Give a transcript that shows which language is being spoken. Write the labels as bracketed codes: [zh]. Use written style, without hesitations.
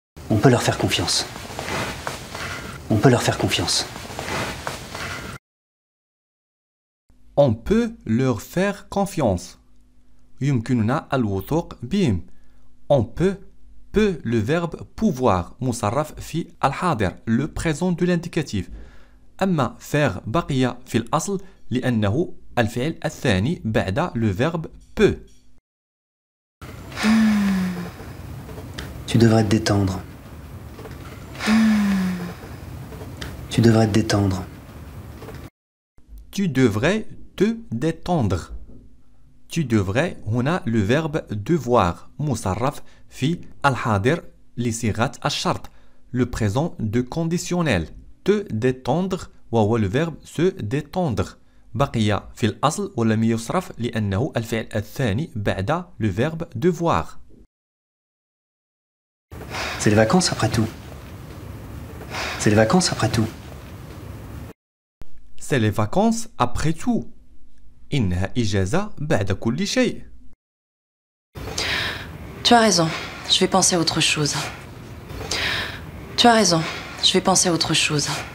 [fr] On peut leur faire confiance. On peut leur faire confiance. On peut leur faire confiance. [ar] يمكننا الوثوق بهم. [fr] On peut le verbe pouvoir [ar] مصرف في الحاضر [fr] le présent de l'indicatif. [ar] أما faire بقي في الأصل لأنه الفعل الثاني بعد [fr] le verbe peut. Tu devrais te détendre. Tu devrais te détendre. Tu devrais te détendre. Tu devrais [ar] هنا [fr] le verbe devoir [ar] مصرف في الحاضر لصيغة الشرط [fr] le présent de conditionnel. Te détendre [ar] وهو [fr] le verbe se détendre [ar] بقي في الأصل ولم يصرف لأنه الفعل الثاني بعد [fr] le verbe devoir. C'est les vacances après tout. C'est les vacances après tout. C'est les vacances après tout. [ar] إنها إجازة بعد كل شيء. [fr] Tu as raison, je vais penser à autre chose. Tu as raison, je vais penser à autre chose.